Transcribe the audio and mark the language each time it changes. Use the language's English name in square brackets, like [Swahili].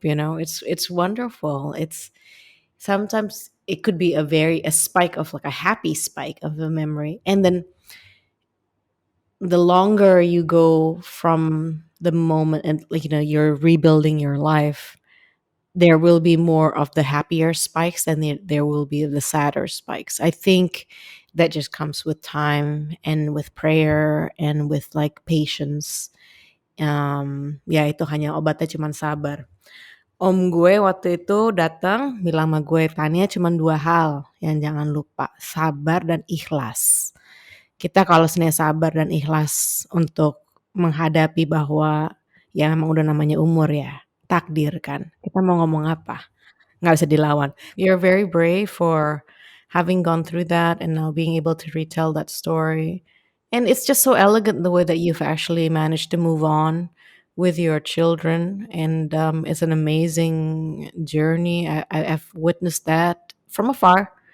[English] It's wonderful. It's sometimes it could be a spike of like a happy spike of a memory, and then the longer you go from the moment and like you're rebuilding your life, there will be more of the happier spikes than there will be of the sadder spikes. I think that just comes with time and with prayer and with like patience. [Indonesian] Ya itu hanya obatnya cuman sabar. Om gue waktu itu datang bilang sama gue, Tania, cuman dua hal yang jangan lupa, sabar dan ikhlas. Kita kalau sebenarnya sabar dan ikhlas untuk menghadapi bahwa ya emang udah namanya umur ya, takdir kan. Kita mau ngomong apa? Nggak bisa dilawan. [English] You're very brave for having gone through that and now being able to retell that story. And it's just so elegant the way that you've actually managed to move on with your children. And it's an amazing journey. I've witnessed that from afar.